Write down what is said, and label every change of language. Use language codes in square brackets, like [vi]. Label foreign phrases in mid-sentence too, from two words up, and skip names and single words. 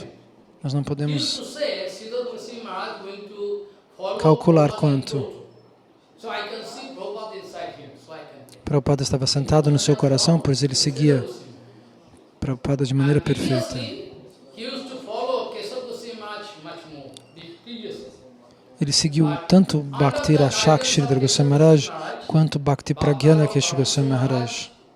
[pt] Nós não podemos calcular quanto. Prabhupada estava sentado no seu coração, pois ele seguia Prabhupada de maneira perfeita. Ele seguiu tanto Bhakti Rashak Sridhar Goswami Maharaj quanto Bhakti Pragyana Kesha Goswami Maharaj.